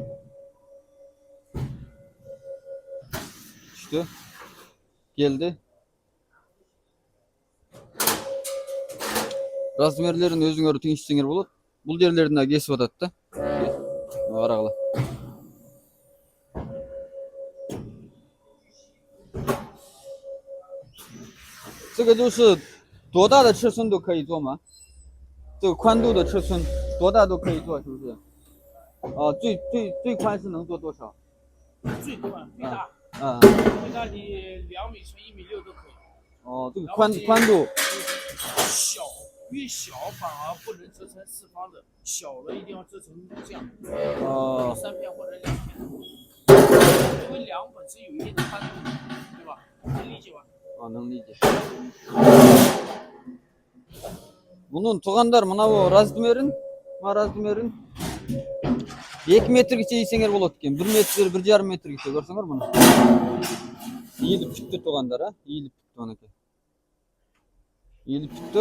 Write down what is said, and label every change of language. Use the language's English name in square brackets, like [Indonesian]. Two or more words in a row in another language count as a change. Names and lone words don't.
[Kyrgyz] Түштү. Келди. Размерлерин өзүңөр теңишсеңер болот. Бул жерлерин да кесип атат да. Карагыла. [Chinese] 这个就是多大的尺寸都可以做吗？这个宽度的尺寸多大都可以做，是不是？最宽是能做多少？最宽最大，最大你2米乘1.6米都可以。这个宽度小越小反而不能折成四方的，小了一定要折成这样，3片或者2片，因为梁本身有一定的宽度，对吧？能理解吧？能理解。 [Kyrgyz] Bunun тугандар мынабу размерин 2 метргече ийсеңер болот экен. 1 метр, 1,5 метргече көрсөңөр муну. Ийилип чыкты тугандар, ийилип чыкты манеке. Ийилип чыкты.